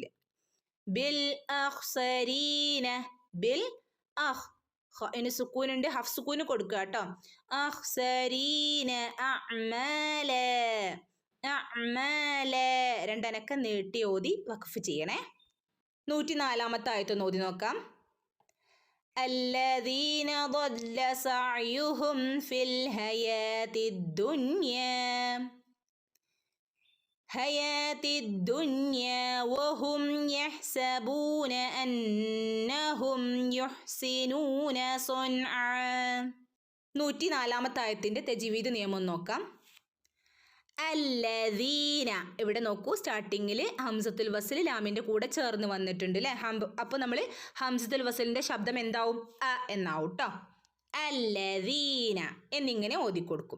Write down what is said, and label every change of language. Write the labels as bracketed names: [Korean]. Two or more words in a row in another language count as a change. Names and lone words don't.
[Arabic] بالأخسرين. بالأخ. [Malayalam] ഇനി സുക്കൂനുണ്ട്, ഹഫ് സുക്കൂന് കൊടുക്കുക കേട്ടോ. [Arabic] الأخسرين أعمالا. [Malayalam] അഅ്മാല. രണ്ടനക്ക നീട്ടി ഓതി വഖഫ് ചെയ്യണേ. 104-ാമത്തെ ആയത്തൊന്ന് ഓതി നോക്കാം. [Arabic] الذين ضل سعيهم في الحياة الدنيا وهم يحسبون أنهم يحسنون صنعا. [Malayalam] 104-ാമത്തെ ആയത്തിൻ്റെ തജ്വീദ് നിയമം നോക്കാം. [Arabic] الذين. [Malayalam] ഇവിടെ നോക്കൂ, സ്റ്റാർട്ടിങ്ങിൽ [Arabic] همزة الوصل [Malayalam] ലാമിൻ്റെ കൂടെ ചേർന്ന് വന്നിട്ടുണ്ട് അല്ലേ? അപ്പോൾ നമ്മൾ [Arabic] همزة الوصل [Malayalam] ശബ്ദം എന്താവും? അ എന്നാവും കേട്ടോ. അല്ലദീന എന്നിങ്ങനെ ഓതിക്കൊടുക്കും.